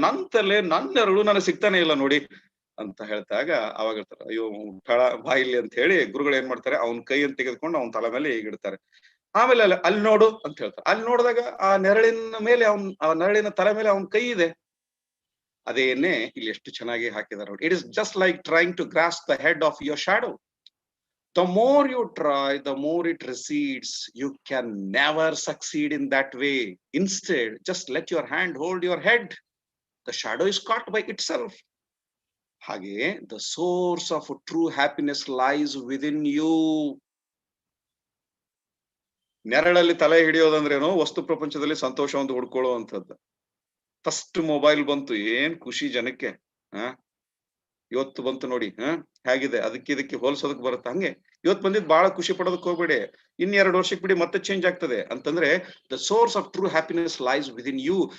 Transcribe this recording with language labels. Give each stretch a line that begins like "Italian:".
Kannada: ನನ್ನ ತಲೆ, ನನ್ನ ನೆರಳು ನನಗೆ ಸಿಗ್ತಾನೆ ಇಲ್ಲ ನೋಡಿ ಅಂತ ಹೇಳ್ತಾಗ ಅವಾಗ ಹೇಳ್ತಾರೆ, ಅಯ್ಯೋ ತಳ ಬಾಯಿಲಿ ಅಂತ ಹೇಳಿ ಗುರುಗಳು ಏನ್ ಮಾಡ್ತಾರೆ, ಅವನ ಕೈಯನ್ನು ತೆಗೆದುಕೊಂಡು ಅವನ ತಲೆ ಮೇಲೆ ಹೀಗಿಡ್ತಾರೆ. ಆಮೇಲೆ ಅಲ್ಲಿ ನೋಡು ಅಂತ ಹೇಳ್ತಾರೆ. ಅಲ್ಲಿ ನೋಡಿದಾಗ ಆ ನೆರಳಿನ ಮೇಲೆ ಆ ನೆರಳಿನ ತಲೆ ಮೇಲೆ ಅವನ ಕೈ ಇದೆ. ಅದೇನೆ ಇಲ್ಲಿ ಎಷ್ಟು ಚೆನ್ನಾಗಿ ಹಾಕಿದ್ದಾರೆ ನೋಡಿ.
English: It is just like trying to grasp the head of your shadow. The more you try, the more it recedes. You can never succeed in that way. Instead, just let your hand hold your head. The shadow is caught by itself. Hage, the source of true happiness lies within you.
Kannada: ನೆರಳಲ್ಲಿ ತಲೆ ಹಿಡಿಯೋದಂದ್ರೇನು? ವಸ್ತು ಪ್ರಪಂಚದಲ್ಲಿ ಸಂತೋಷ ಒಂದು ಹುಡ್ಕೊಳ್ಳುವಂಥದ್ದು. First mobile ಬಂತು, ಏನ್ ಖುಷಿ ಜನಕ್ಕೆ. ಇವತ್ತು ಬಂತು ನೋಡಿ, ಹೇಗಿದೆ, ಇದಕ್ಕೆ ಹೋಲಿಸೋದಕ್ಕೆ ಬರುತ್ತೆ. ಹಂಗೆ ಇವತ್ತು ಬಂದಿದ್ದು ಬಹಳ ಖುಷಿ ಪಡೋದಕ್ಕೆ ಹೋಗ್ಬೇಡಿ. 2 ವರ್ಷಕ್ಕೆ ಬಿಡಿ, ಮತ್ತೆ ಚೇಂಜ್ ಆಗ್ತದೆ. ಅಂತಂದ್ರೆ
English: The source of true happiness lies within you.